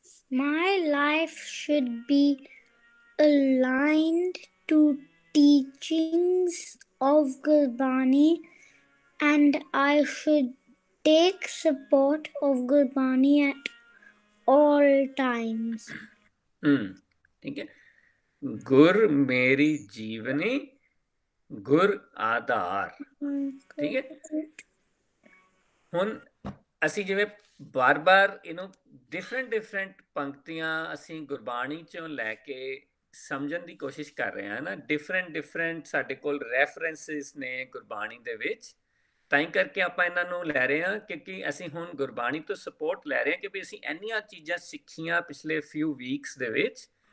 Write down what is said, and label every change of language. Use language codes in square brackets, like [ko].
[en] My life should be aligned to teachings of Gurbani, and I should take support of Gurbani at all times. [hi] ठीक है, गुर मेरी जीवनी, गुर आधार। ठीक है, [pa] ਹੁਣ ਅਸੀਂ ਜਿਵੇਂ ਬਾਰ-ਬਾਰ ਇਹਨੂੰ ਡਿਫਰੈਂਟ ਪੰਕਤੀਆਂ ਅਸੀਂ ਗੁਰਬਾਣੀ ਚੋਂ ਲੈ ਕੇ ਸਮਝਣ ਦੀ ਕੋਸ਼ਿਸ਼ ਕਰ ਰਹੇ ਹਾਂ ਨਾ, ਡਿਫਰੈਂਟ ਸਾਡੇ ਕੋਲ ਰੈਫਰੈਂਸਿਸ ਨੇ ਗੁਰਬਾਣੀ ਦੇ ਵਿੱਚ, ਤਾਂ ਹੀ ਕਰਕੇ ਆਪਾਂ ਇਹਨਾਂ ਨੂੰ ਲੈ ਰਹੇ ਹਾਂ, ਕਿਉਂਕਿ ਅਸੀਂ ਹੁਣ ਗੁਰਬਾਣੀ ਤੋਂ ਸਪੋਰਟ ਲੈ ਰਹੇ ਹਾਂ ਕਿ ਵੀ ਅਸੀਂ ਇੰਨੀਆਂ ਚੀਜ਼ਾਂ ਸਿੱਖੀਆਂ ਪਿਛਲੇ ਫਿਊ ਵੀਕਸ ਦੇ ਵਿੱਚ,